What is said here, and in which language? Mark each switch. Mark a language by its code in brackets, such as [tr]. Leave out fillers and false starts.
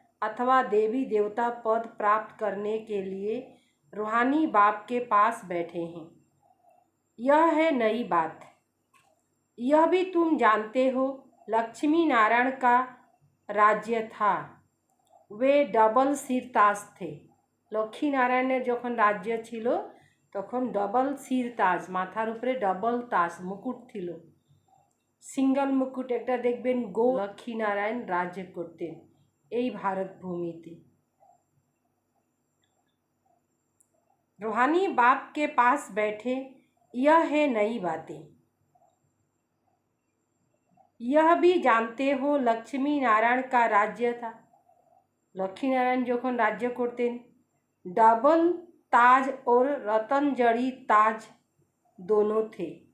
[hi] अथवा देवी देवता पद प्राप्त करने के लिए रूहानी बाप के पास बैठे हैं। यह है नई बात। यह भी तुम जानते हो, लक्ष्मी नारायण का राज्य था। वे डबल सिर ताज थे। [bn] लक्ष्मी नारायणের যখন রাজ্য ছিল তখন [hi] ডবল সির তাজ, [bn] মাথার উপরে ডবল তাজ মুকুট ছিল। সিঙ্গল মুকুট একটা দেখবেন গো লক্ষ্মী নারায়ণ রাজ্য করতেন এই ভারত ভূমিতে। [hi] रूहानी बाप के पास बैठे, यह है नई बातें। यह भी जानते हो, लक्ष्मी नारायण का राज्य था। लक्ष्मी नारायण যখন राज्य করতেন डबल ताज और रतन जड़ी ताज दोनों थे।